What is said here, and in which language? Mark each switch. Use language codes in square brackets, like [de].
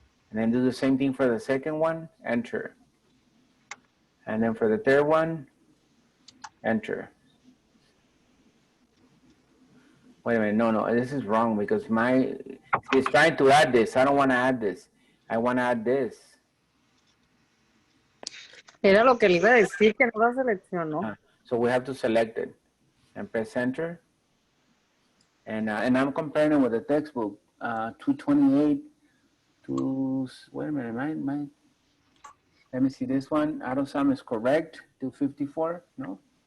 [en] And then do the same thing for the second one, enter. And then for the third one, enter. Wait a minute, no, this is wrong because it's trying to add this. I don't wanna add this. I wanna add this. [es] Era lo que le iba a decir, que no lo seleccionó. [en] So we have to select it and press enter. And I'm comparing it with the textbook, 228 to, wait a minute, let me see this one. Auto sum is correct, 254, no?